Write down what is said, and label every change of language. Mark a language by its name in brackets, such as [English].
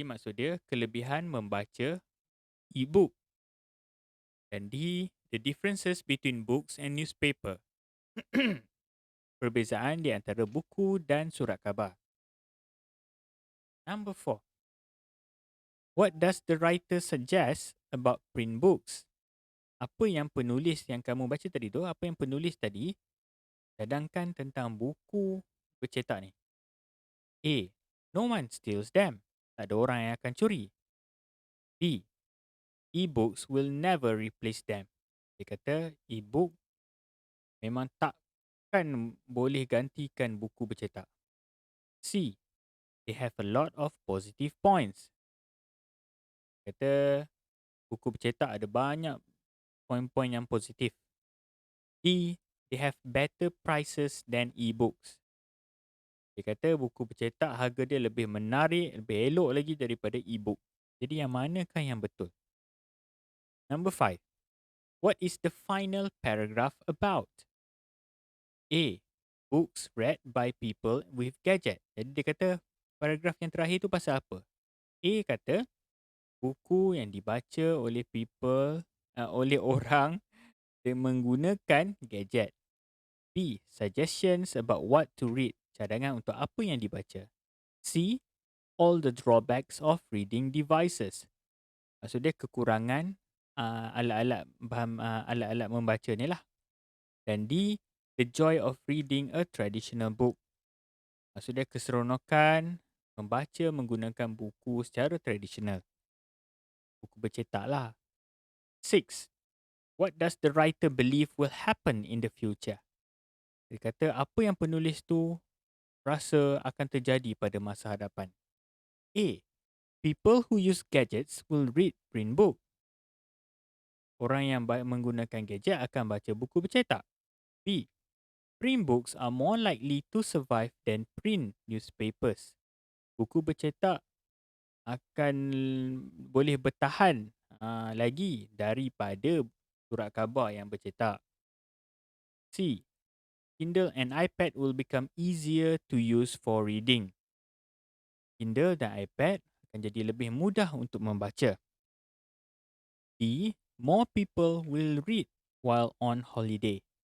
[Malay] Maksud dia kelebihan membaca e-book. Dan D. [English] The differences between books and newspaper. [Malay] Perbezaan di antara buku dan surat khabar. [English] Number 4. What does the writer suggest about print books? [Malay] Apa yang penulis yang kamu baca tadi tu, apa yang penulis tadi cadangkan tentang buku bercetak ni? A. [English] No one steals them. [Malay] Tak ada orang yang akan curi. B. [English] E-books will never replace them. [Malay] Dia kata e-book memang takkan boleh gantikan buku bercetak. C. [English] They have a lot of positive points. [Malay] Dia kata buku bercetak ada banyak poin-poin yang positif. D. [English] They have better prices than e-books. [Malay] Dia kata buku bercetak harga dia lebih menarik, lebih elok lagi daripada e-book. Jadi yang manakah yang betul? [English] Number 5. What is the final paragraph about? A. Books read by people with gadget. [Malay] Jadi dia kata paragraf yang terakhir tu pasal apa? A kata buku yang dibaca oleh oleh orang yang menggunakan gadget. B. [English] Suggestions about what to read. [Malay] Cadangan untuk apa yang dibaca. C. [English] All the drawbacks of reading devices. [Malay] Maksud dia kekurangan alat-alat membaca ni lah. Dan D. [English] The joy of reading a traditional book. [Malay] Maksud dia keseronokan membaca menggunakan buku secara tradisional. Buku bercetak lah. 6. [English] What does the writer believe will happen in the future? [Malay] Dia kata apa yang penulis tu rasa akan terjadi pada masa hadapan. A. [English] People who use gadgets will read print book. [Malay] Orang yang menggunakan gadget akan baca buku bercetak. B. [English] Print books are more likely to survive than print newspapers. [Malay] Buku bercetak akan boleh bertahan lagi daripada surat khabar yang bercetak. C. [English] Kindle and iPad will become easier to use for reading. [Malay] Kindle dan iPad akan jadi lebih mudah untuk membaca. D. [English] More people will read while on holiday.